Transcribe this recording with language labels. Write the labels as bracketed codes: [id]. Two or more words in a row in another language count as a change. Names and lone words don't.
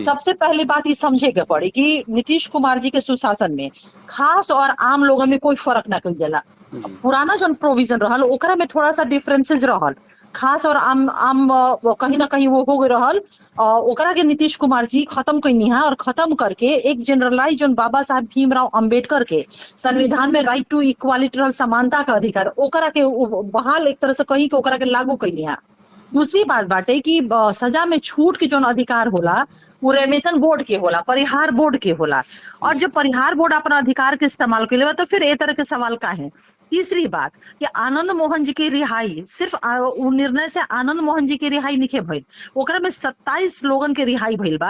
[bho] सबसे पहली बात ये समझे के पड़ी कि नीतीश कुमार जी के सुशासन में खास और आम लोगन में कोई फर्क ना कइल जाला। जी पुराना जौन प्रोविजन रहल ओकरा में थोड़ा सा डिफरेंसेस रहल। खास और आम आम कहीं ना कहीं वो हो गए रहल। ओकरा के नीतीश कुमार जी खत्म कइनी है और खत्म करके एक जनरलाइज जौन बाबा साहब भीमराव अंबेडकर के संविधान में [en] right to equality [bho] रहल, समानता का अधिकार, ओकरा के बहाल एक तरह से कहीं के ओकरा के लागू कइनी है। दूसरी बात बाटे कि सजा में छूट के जौन अधिकार होला वो रेमिशन बोर्ड के होला, परिहार बोर्ड के होला। और जब परिहार बोर्ड अपना अधिकार के इस्तेमाल के लिए तो फिर ए तरह के सवाल का है। तीसरी बात कि आनंद मोहन जी की रिहाई सिर्फ उ निर्णय से आनंद मोहन जी की रिहाई नहीं भइल, ओकरा में 27 लोगन के रिहाई भइल बा।